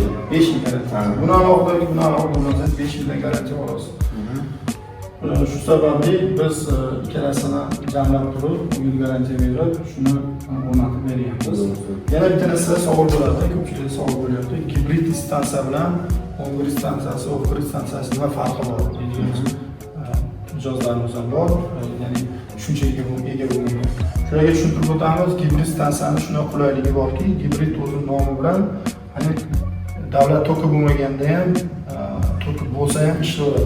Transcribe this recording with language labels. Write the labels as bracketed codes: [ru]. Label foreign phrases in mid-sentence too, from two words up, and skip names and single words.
[uz] 5 yil garantiya. Buni alohida o'rnatsangiz 5 yildan garantiya olasiz. Shu sababli biz ikkalasini jamlab turib, 10 yil garantiya berib, shuni o'rnatib beryapmiz. Yana bitta narsa savol bo'ladi, ko'pchilik savol bo'lyapti. Gibrid stansiya bilan on-grid stansiyasi, off-grid stansiyasi nima farqi bor deydigan mijozlarimiz ham bor, ya'ni shunchaga ega bo'lmagan. Shularga tushuntirib o'tamiz, gibrid stansiyani shunday qulayligi borki, gibrid o'zining nomi bilan, hani davlat toki bo'lmaganda ham, toki bo'lsa ham ishlayveradi.